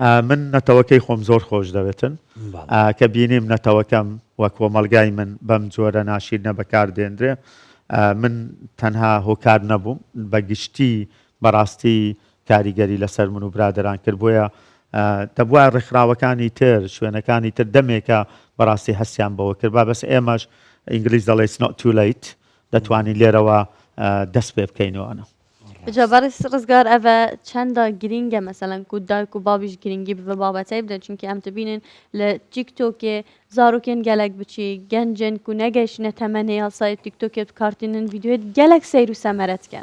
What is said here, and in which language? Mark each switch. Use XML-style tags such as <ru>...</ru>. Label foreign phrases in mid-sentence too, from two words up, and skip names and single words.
<ckb>من نەتەوەکەی خۆم زۆر خۆش دەوێتن کە بینیم نەتەوەکەم وە کۆمەلگای من بەم جۆرە ناشیرنە بەکار دێنرێ من تەنها هۆکار نەبووم بە گشتی بەڕاستی کاریگەری لەسەر من و برادران کرد بۆیە دەبووە ڕێکخراوەکانی تر شوێنەکانی تر دەمێکە بەڕاستی هەستیان بەوە کرد با بەس ئێمەش ئینگلیز دەڵێ</ckb> <en>it's not too late</en> <ckb>دەتوانین لێرەوە دەست پێ بکەینەوەنە</ckb> <ku>جابارس ڕزگار ئەvە چەندە گرینگە مەسەلەن و دایک و بابیش گرنگی بە بابەتەی بدەن چونکی ئەم دەبینن لە تیکتۆکێ زارۆکێن گەلک بچی گەنجن و نەگەیشتنە تەمەنێ یاسای تیکتۆکێت کارتینن ڤیددیوێت گەلک سەیر و سەمەرەتکەن</ku>